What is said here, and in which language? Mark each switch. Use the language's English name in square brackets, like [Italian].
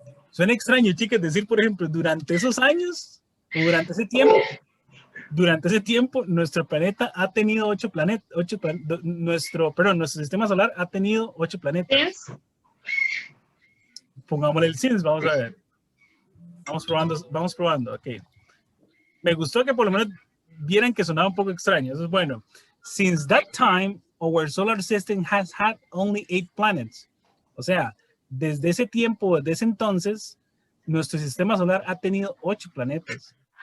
[Spanish] Suena extraño, chicas, decir, por ejemplo, durante esos años, o durante ese tiempo, nuestro planeta ha tenido 8 planetas, nuestro sistema solar ha tenido 8 planetas. [English] Since. [Spanish] Pongámosle el since, vamos a ver. Vamos probando, ok. Me gustó que por lo menos vieran que sonaba un poco extraño, eso es bueno. [English] Since that time, our solar system has had only 8 planets. [Spanish] O sea, desde ese tiempo, desde ese entonces, nuestro sistema solar ha tenido 8 planetas.